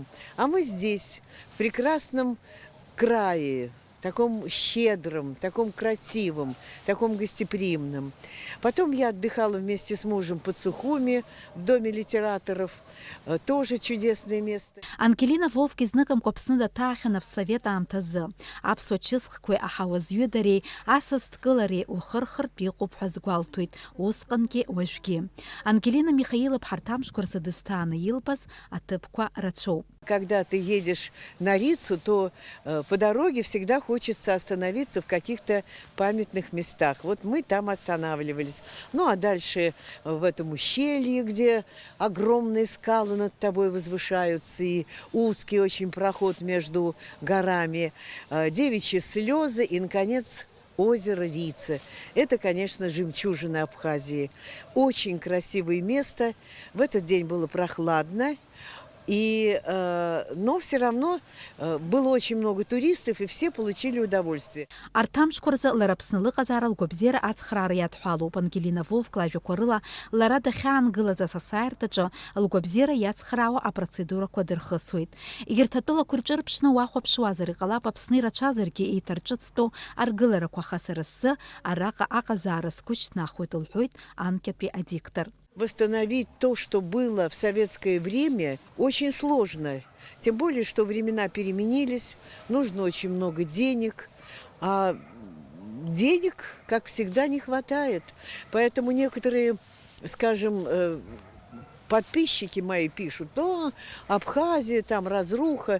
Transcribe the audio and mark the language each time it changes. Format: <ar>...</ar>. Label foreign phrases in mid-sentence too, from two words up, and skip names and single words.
<ru>А мы здесь, в прекрасном крае, таком щедром, таком красивом, таком гостеприимном. Потом я отдыхала вместе с мужем под Сухуми, в доме литераторов. Тоже чудесное место.</ru> <ab>Ангелина Вовк изныкымкәа Аԥсны даҭаахьан аԥссовет аамҭазы. Аԥсуа чысхқәеи аҳауазҩыдареи асасдкылареи ухырхыртә иҟоуп ҳәа згәалҭоит, усҟангьы уажәгьы. Ангелина Михаилов ҳарҭ амшқәа рзы дысҭааны илбаз аҭыԥқәа рацәоуп.</ab> <ru>Когда ты едешь на Рицу, то по дороге всегда хочется остановиться в каких-то памятных местах. Вот мы там останавливались. Ну а дальше в этом ущелье, где огромные скалы над тобой возвышаются и узкий очень проход между горами, девичьи слезы и, наконец, озеро Рица. Это, конечно, жемчужина Абхазии. Очень красивое место. В этот день было прохладно. Но все равно было очень много туристов, и все получили удовольствие.</ru> <ab>Арҭ амшқәа рзы лара Аԥсны лыҟазаара лгәабзиара ацхраара иадҳәалоуп. Ангелина Вовк лажәақәа рыла лара дахьаангылаз асасааирҭаҿы лгәабзиара иацхраауа апроцедурақәа дырхысуеит. Егьырҭ атәылақәа рҿырԥшны уахәаԥшуазар иҟалап Аԥсны ирацәазаргьы еиҭарҿыцтәу аргыларақәа, аха сара сзы араҟа аҟазаара сгәы шьҭнахуеит, лҳәоит анкьатәи адиктор.</ab> <ru>Восстановить то, что было в советское время, очень сложно. Тем более, что времена переменились, нужно очень много денег, а денег, как всегда, не хватает. Поэтому некоторые, скажем, подписчики мои пишут: то Абхазия, там разруха.</ru>